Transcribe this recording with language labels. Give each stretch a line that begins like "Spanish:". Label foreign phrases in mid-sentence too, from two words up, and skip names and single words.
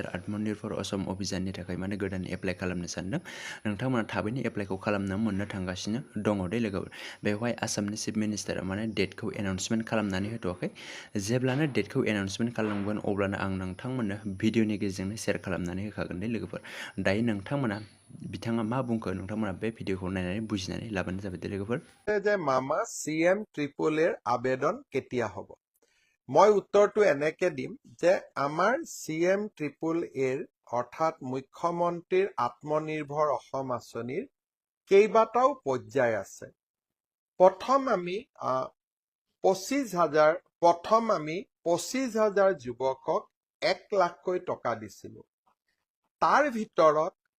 Bodo: आत्मनिर्भर असम अभियाननि थाखाय माने गोदान एप्लाइ खालामनो सानदों नोंथांमोना थाबैनो एप्लाइखौ खालामनो मोननो थांगासिनो दङ दे लोगोफोर बेवहाय आसामनि
English: chief minister
Bodo: माने डेटखौ एनाउन्समेन्ट खालामनानै होथ'वाखै जेब्लानो डेटखौ एनाउन्समेन्ट खालामगोन अब्लानो आं नोंथांमोननो भिडिअनि गेजेरजोंनो शेयार खालामनानै होखागोन दे लोगोफोर दायो नोंथांमोना बिथाङा मा बुंखो नोंथांमोना बे भिडिअखौ नायनानै बुजिनानै लाबानो जाबाय दे लोगोफोर
Assamese: যে মামা CM ট্রিপল এর আবেদন কেতিয়া হ'ব মই উত্তৰটো এনেকে দিম যে আমাৰ CM ট্ৰিপল এৰ অৰ্থাৎ মুখ্যমন্ত্ৰীৰ আত্মনিৰ্ভৰ অসম আঁচনিৰ কেইবাটাও পৰ্যায় আছে প্ৰথম আমি 25,000 যুৱকক 1 লাখকৈ টকা দিছিলোঁ তাৰ ভিতৰত